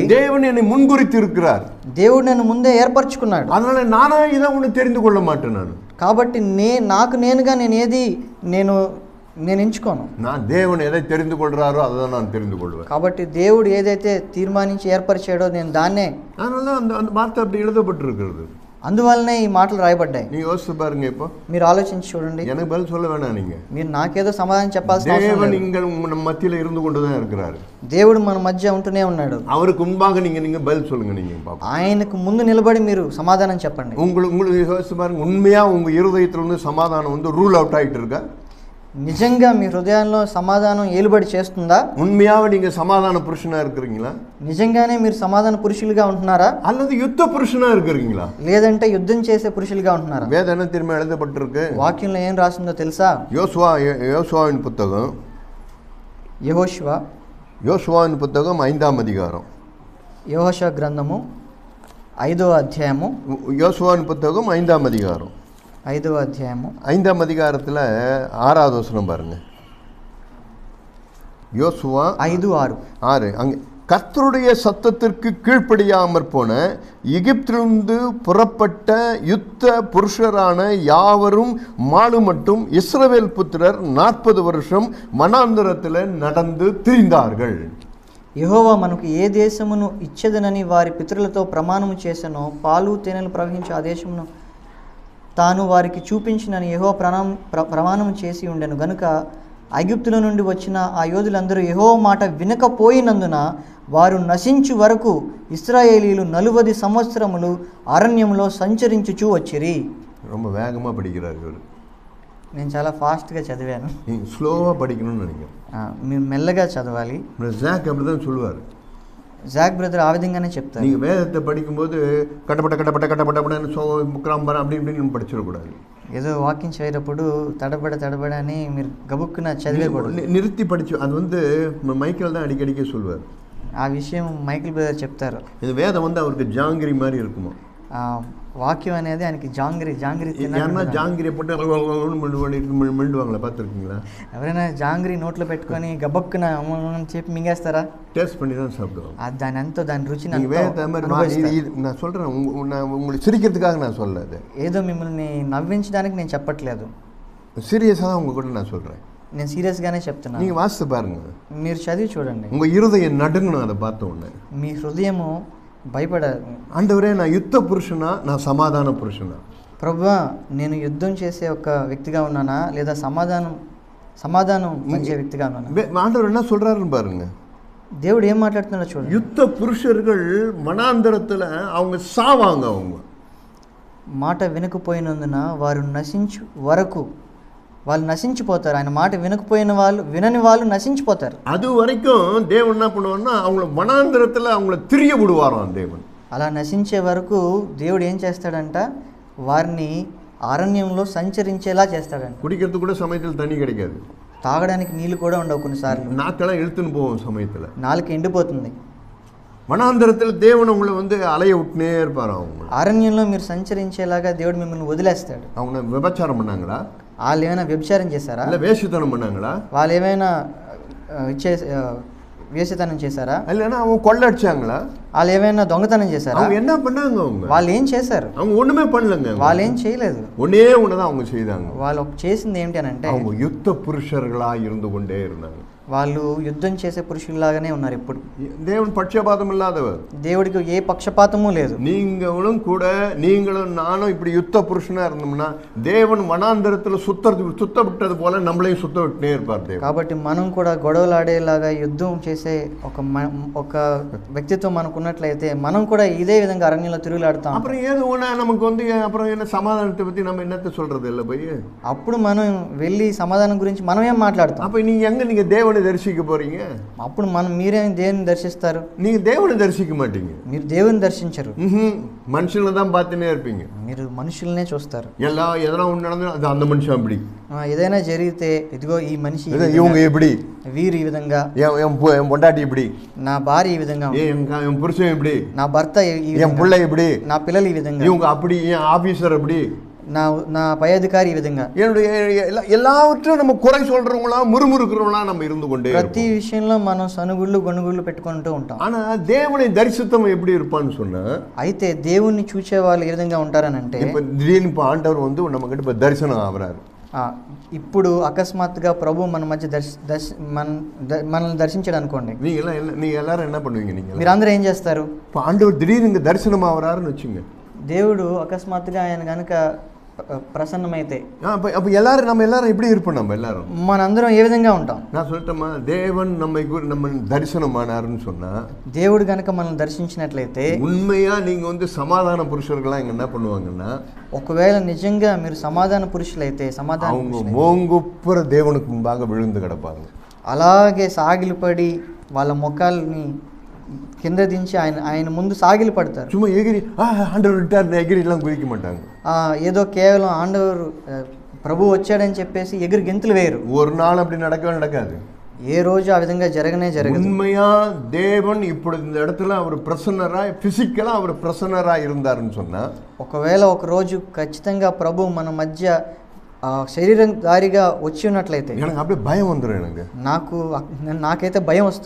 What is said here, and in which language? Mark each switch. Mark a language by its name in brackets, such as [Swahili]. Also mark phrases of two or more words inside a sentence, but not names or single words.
[Tamil] தேவன் என்னை முன்குறித்து இருக்கிறார். [Telugu] దేవుడు నన్ను ముందే ఏర్పరచుకున్నాడు. [Tamil] அதனால நானா இதை தெரிந்து கொள்ள மாட்டேன். நான் [Telugu] కాబట్టి నాకు నేనుగా నేను ఎంచుకోను. [Tamil] நான் தேவன் எதை தெரிந்து கொள்றாரோ அதை தான் நான் தெரிந்து கொள்வேன். [Telugu] కాబట్టి దేవుడు ఏదైతే తీర్మానించి ఏర్పరిచాడో నేను దాన్నే. [Tamil] அதனால அந்த வார்த்தை அப்படி எழுதப்பட்டிருக்கிறது. [Telugu] అందువల్లనే ఈ మాటలు రాయబడ్డాయి. [Tamil] நீங்க யோசிச்சு பாருங்க. இப்போ [Telugu] మీరు ఆలోచించి చూడండి. [Tamil] எனக்கு பதில் சொல்ல வேணாம். [Telugu] మీరు నాకేదో సమాధానం చెప్పాల్సిన అవసరం లేదు. [Tamil] தேவன் நம்ம மத்தியில இருந்து கொண்டு தான் இருக்கிறார். [Telugu] దేవుడు మన మధ్య ఉంటూనే ఉన్నాడు. [Tamil] அவருக்கு முன்பாக நீங்க பதில் சொல்லுங்க. நீங்க பாப்போம், [Telugu] ఆయనకు ముందు నిలబడి మీరు సమాధానం చెప్పండి. [Tamil] உங்களுக்கு யோசிச்சு பாருங்க. உண்மையா உங்க இருதயத்துல சமாதானம் [English] rule out [Tamil] ஆயிட்டு இருக்கா? [Telugu] నిజంగా మీ హృదయంలో సమాధానం ఏలుబడి చేస్తుందా? [Tamil] உண்மையாவே நீங்க சமாதான புருஷனா இருக்கிறீங்களா? [Telugu] నిజంగానే మీరు సమాధాన పురుషులుగా ఉంటున్నారా? [Tamil] அல்லது யுத்த புருஷனா இருக்கிறீங்களா? [Telugu] లేదంటే యుద్ధం చేసే పురుషులుగా ఉంటున్నారా? [Tamil] வேதம் என்ன திரும்ப எழுதப்பட்டிருக்கு? [Telugu] వాక్యంలో ఏం రాసిందో తెలుసా? [Tamil] யோசுவாவின் புத்தகம், யோசுவாவின் புத்தகம் 5ஆம் அதிகாரம், [Telugu] యెహోషువ గ్రంథము 5వ అధ్యాయము, [Tamil] யோசுவாவின் புத்தகம் 5ஆம் அதிகாரம், [Telugu] 5వ అధ్యాయము [Tamil] 5ஆம் அதிகாரத்தில் 6வது வசனம் பாருங்க. யோசுவா [Telugu] 5:6. [Tamil] அங்கே கர்த்தருடைய சத்தத்திற்கு கீழ்ப்படியாமற் போன எகிப்திலிருந்து புறப்பட்ட யுத்த புருஷரான யாவரும் மாலு மட்டும் இஸ்ரவேல் புத்திரர் 40 வருஷம் வனாந்தரத்தில் நடந்து திரிந்தார்கள். [Telugu] యెహోవా మనకు ఏ దేశమును ఇచ్చేదనని వారి పితరులతో ప్రమాణము చేసెనో, పాలు తేనెలు ప్రవహించే ఆ దేశమును తాను వారికి చూపించినని యెహోవా ప్రమాణం చేసి ఉండెను గనుక ఐగుప్తుల నుండి వచ్చిన ఆ యోధులందరూ యెహోవా మాట వినకపోయినందున వారు నశించు వరకు ఇశ్రాయేలీయులు 40 సంవత్సరములు అరణ్యంలో సంచరించుచూ వచ్చిరి. [Tamil] ரொம்ப வேகமாக படிக்கிறார் இவர். [Telugu] నేను చాలా ఫాస్ట్గా చదివాను. [Tamil] స్లోగా படிக்கணும்னு நினைக்கிறேன். [Telugu] మీరు మెల్లగా చదవాలి. [Tamil] ஜாக் அப்படிதான் சொல்லுவார். [Telugu] జాక్ బ్రదర్ ఆ విధంగానే చెప్తారు. [Tamil] நீங்கள் வேதத்தை படிக்கும்போது கட்டப்பட்ட முக்கிராம்பரம் அப்படி இப்படின்னு படிச்சிடக்கூடாது. [Telugu] ఏదో వాకింగ్ చేయటప్పుడు తడబడ అని మీరు గబుక్కున చదివేకూడదు. [Tamil] நிறுத்தி படிச்சு அது மைக்கேல் தான் அடிக்கடிக்க சொல்லுவார். [Telugu] ఆ విషయం మైకిల్ బ్రదర్ చెప్తారు. [Tamil] இது வேதம் அவருக்கு ஜாங்கிரி மாதிரி இருக்குமா? [Telugu] వాక్యం అనేది ఆయనకి జాంగిరి [Tamil] జాంగిరి పోட்டு మిండువాங்களா பார்த்துருக்கீங்களா? [Telugu] ఎవరైనా జాంగిరి నోట్లో పెట్టుకొని గబక్కున చెప్పి మింగేస్తారా? [Tamil] டேஸ்ட் பண்ணி தான் சாப்பிடுவாங்க. [Telugu] దాని రుచిని [Tamil] நான் சொல்கிறேன், உங்களுக்கு சிரிக்கிறதுக்காக நான் சொல்லல. [Telugu] ఏదో మిమ్మల్ని నవ్వించడానికి నేను చెప్పట్లేదు. [Tamil] சீரியஸாக தான் உங்க கூட நான் சொல்கிறேன். [Telugu] నేను సీరియస్గానే చెప్తున్నాను. [Tamil] நீங்கள் வாசித்து பாருங்க. [Telugu] మీరు చదివి చూడండి. [Tamil] உங்கள் இருதயம் நடுங்கணும் அதை பார்த்த உடனே. [Telugu] మీ హృదయము భయపడారు. [Tamil] ஆண்டவரே நான் யுத்த புருஷனா, நான் சமாதான புருஷனா? [Telugu] ప్రభువా నేను యుద్ధం చేసే ఒక వ్యక్తిగా ఉన్నానా లేదా సమాధానం పంచే వ్యక్తిగా ఉన్నానా? [Tamil] ஆண்டவர் என்ன சொல்றாருன்னு பாருங்க. [Telugu] దేవుడు ఏం మాట్లాడుతున్నాడో చూడండి. [Tamil] யுத்த புருஷர்கள் வனாந்தரத்துல அவங்க சாவாங்க. அவங்க [Telugu] మాట వినకపోయినందున వారు నశించు వరకు వాళ్ళు నశించిపోతారు. ఆయన మాట వినని వాళ్ళు నశించిపోతారు. [Tamil] அது வரைக்கும் தேவன் என்ன பண்ணுவார்னா அவங்கள வனாந்தரத்தில் அவங்கள திரிய விடுவாராம் தேவன். [Telugu] అలా నశించే వరకు దేవుడు ఏం చేస్తాడంట, వారిని అరణ్యంలో సంచరించేలా చేస్తాడంట. [Tamil] குடிக்கிறதுக்கு கூட சமயத்தில் தண்ணி கிடைக்காது. [Telugu] తాగడానికి నీళ్లు కూడా ఉండవు. కొన్నిసార్లు [Tamil] நாக்கெல்லாம் இழுத்துன்னு போவோம். சமயத்தில் [Telugu] నాలుక ఎండిపోతుంది. [Tamil] வனாந்தரத்தில் தேவன் உங்களை வந்து அலைய விட்டுனே இருப்பார். அவங்க [Telugu] అరణ్యంలో మీరు సంచరించేలాగా దేవుడు మిమ్మల్ని వదిలేస్తాడు. [Tamil] அவங்க விபச்சாரம் பண்ணாங்களா? [Telugu] వాళ్ళు ఏమైనా వ్యభిచారం చేశారా? [Tamil] இல்லை வேசித்தனம் பண்ணாங்களா? [Telugu] వాళ్ళు ఏమైనా వేసితనం చేశారా? [Tamil] இல்லைன்னா அவங்க கொள்ளடிச்சாங்களா? [Telugu] వాళ్ళు ఏమైనా దొంగతనం చేశారా? [Tamil] அவங்க என்ன பண்ணாங்க? [Telugu] వాళ్ళు ఏం చేశారు? [Tamil] அவங்க ஒண்ணுமே பண்ணலங்க. [Telugu] వాళ్ళు ఏం చేయలేదు. [Tamil] ஒன்னே ஒண்ணுதான் அவங்க செய்தாங்க. [Telugu] వాళ్ళు చేసింది ఏంటి అని అంటే [Tamil] அவங்க யுத்த புருஷர்களா இருந்து கொண்டே இருந்தாங்க. [Telugu] వాళ్ళు యుద్ధం చేసే పురుషుల్లాగానే ఉన్నారు ఎప్పుడు. [Tamil] தேவன் பட்சபாதம் இல்லாதவர். [Telugu] దేవుడికి ఏ పక్షపాతము లేదు. [Tamil] நீங்களும் நானும் இப்படி யுத்த புருஷனா இருந்தோம்னா தேவன் வனாந்தரத்துல சுத்த விட்டது போல நம்மளையும் சுத்த விட்டுனே இருப்பார் தேவன். [Telugu] కాబట్టి మనం కూడా గొడవలాడేలాగా యుద్ధం చేసే ఒక వ్యక్తిత్వం మనకున్నట్లయితే మనం కూడా ఇదే విధంగా అరణ్యంలో తిరుగులాడుతాం. [Tamil] அப்புறம் ஏது ஒண்ணா நமக்கு வந்து அப்புறம் என்ன சமாதானத்தை பத்தி நம்ம என்னத்தை சொல்றது இல்ல போய். [Telugu] అప్పుడు మనం వెళ్ళి సమాధానం గురించి మనం ఏం మాట్లాడతాం? [Tamil] அப்ப நீங்க தேவனை దర్శించ పోறீங்க. [Telugu] అప్పుడు మీరేం దేవుని దర్శిస్తారు? [Tamil] நீங்க தேவனை దర్శించ மாட்டீங்க. [Telugu] మీరు దేవుని దర్శించరు. [Tamil] మనుషుల్ని தான் பார்த்துனே இருப்பீங்க. [Telugu] మీరు మనుషుల్నే చూస్తారు. [Tamil] எதனா ஒன்று நடந்தா அது அந்த మనిషి அப்படி. [Telugu] ఏదైనా జరిగితే ఇదిగో ఈ మనిషి [Tamil] இவங்க எப்படி, [Telugu] వీరు ఈ విధంగా, [Tamil] என் பொண்டாட்டி இப்படி, [Telugu] నా భార్య ఈ విధంగా, [Tamil] என் పురుషன் இப்படி, [Telugu] నా భర్త ఈ విధంగా, [Tamil] என் பிள்ளை இப்படி, [Telugu] నా పిల్లలు ఈ విధంగా, [Tamil] இவங்க அப்படி, என் ஆபீசர் அப்படி, [Telugu] నా పై అధికారి ఈ విధంగా. [Tamil] எல்லாவற்றும் நம்ம குறை சொல்றவங்களா முறுமுறுக்கிறவங்களா நம்ம இருந்து கொண்டே [Telugu] ప్రతి విషయంలో మనం సనుగుళ్ళు గొనుగుళ్ళు పెట్టుకుంటూ ఉంటాం. [Tamil] ஆனா தேவனை தரிசித்தம் எப்படி இருப்பான்னு சொன்னா, [Telugu] అయితే దేవుణ్ణి చూసే వాళ్ళు ఏ విధంగా ఉంటారని అంటే [Tamil] இப்ப திடீர்னு இப்ப ஆண்டவர் வந்து நம்ம கிட்ட இப்ப தரிசனம் ஆவறாரு. [Telugu] ఇప్పుడు అకస్మాత్తుగా ప్రభు మన మధ్య మనల్ని దర్శించాడు అనుకోండి. [Tamil] நீங்க எல்லாரும் என்ன பண்ணுவீங்க? [Telugu] మీరందరూ ఏం చేస్తారు? [Tamil] இப்ப ஆண்டவர் திடீர்னு தரிசனம் ஆவறாருன்னு வச்சுங்க. [Telugu] దేవుడు అకస్మాత్తుగా ఆయన కనుక ప్రసన్నమైతే [Tamil] அப்ப எல்லாரும் நம்ம எல்லாரும் எப்படி இருப்போம்? நம்ம எல்லாரும் [Telugu] మనందరం ఏ విధంగా ఉంటాం? [Tamil] நான் சொல்லட்டமா, தேவன் நம்ம தரிசனமானாருன்னு சொன்னா, [Telugu] దేవుడు గనక మనల్ని దర్శించినట్లయితే [Tamil] உண்மையா நீங்க வந்து சமாதான புருஷர்களா இங்க என்ன பண்ணுவாங்கன்னா, [Telugu] ఒకవేళ నిజంగా మీరు సమాధాన పురుషులైతే [Tamil] அவங்க மோங்குப்புற தேவனுக்கு முன்பாக விழுந்து கிடப்பாங்க. [Telugu] అలాగే సాగిలిపడి వాళ్ళ ముఖాలని కింద దించి ఆయన ముందు సాగిలి పడతారు. [Tamil] சும்மா எகிரி ஆண்டவர் விட்டார் எகிரிலாம் குதிக்க மாட்டாங்க. [Telugu] ఏదో కేవలం ఆండవరు ప్రభు వచ్చాడని చెప్పేసి ఎగిరి గెంతులు వేయరు. [Tamil] ஒரு நாள் அப்படி நடக்காது. [Telugu] ఏ రోజు ఆ విధంగా జరగదు. [Tamil] உண்மையா தேவன் ఇప్పుడు இந்த இடத்துல அவர் பிரசன்னரா, பிசிக்கலா அவர் பிரசன்னரா இருந்தாருன்னு சொன்னா, [Telugu] ఒకవేళ ఒక రోజు ఖచ్చితంగా ప్రభు మన మధ్య శరీరం దారిగా వచ్చి ఉన్నట్లయితే [Tamil] எனக்கு அப்படியே பயம் வந்துடும். [Telugu] నాకైతే భయం వస్తుంది.